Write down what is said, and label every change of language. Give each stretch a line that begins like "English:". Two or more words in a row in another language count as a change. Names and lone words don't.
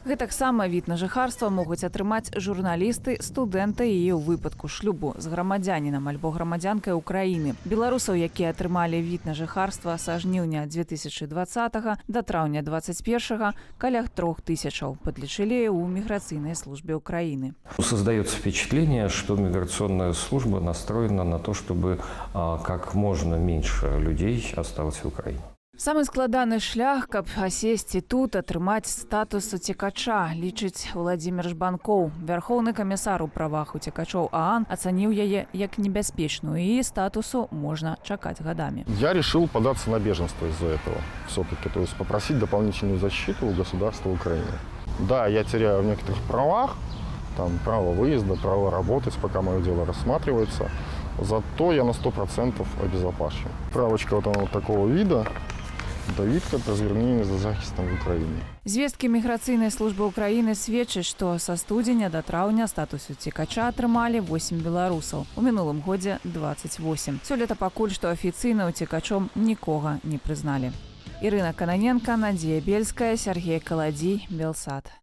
Belarusian: Гэтаксама від на жыхарства могуць атрымаць журналісты, студэнты і ў выпадку шлюбу з грамадзянінам альбо грамадзянкай Украіны. Беларусаў, якія атрымалі від на жыхарства са жніўня 2020 да траўня 2021 каля 3000 падлічылі ў міграцыйнай службе Украіны.
Russian: Создается впечатление, что миграционная служба настроена на то, чтобы как можно меньше людей осталось в Украине.
Belarusian: Самы складаны шлях, каб асесці тут, атрымаць статус уцекача, лічыць Владимир Жбанков. Вярхоўны камісар у правах уцекачоў ААН ацаніў яе як небяспечную, і статусу можна чакаць годами.
Russian: Я решил податься на беженство из-за этого. Все-таки, то есть попросить дополнительную защиту у государства Украины. Да, я теряю в некоторых правах, там право выезда, право работать, пока мое дело рассматривается. Зато я на 100% обезопасен. Справочка такого вида.
Ukrainian: Давидка про звернення за захистом в Украине.
Belarusian: Звесткі міграцыйнай службы Украіны сведчаць, што са студзеня да траўня статус уцекача атрымалі 8 беларусаў. У мінулым годзе 28. Сёлета пакуль што афіцыйна уцекачом нікога не прызналі. Ірына Кананенка, Надзея Бельская, Сергей Каладзій, Белсат.